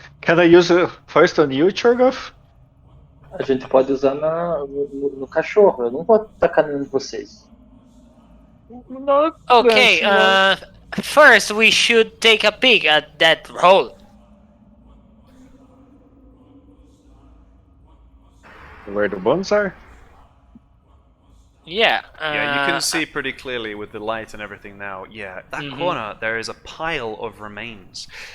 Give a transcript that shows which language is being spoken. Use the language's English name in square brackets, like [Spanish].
[English] Can I use it first on you, Chorgov? [Portuguese] A gente pode usar no cachorro. Eu não vou tacar nenhum de vocês. [English] Not Okay, that's not- first we should take a peek at that hole. Where the bones are? Yeah. Yeah, you can see pretty clearly with the light and everything now. Yeah, that corner, there is a pile of remains.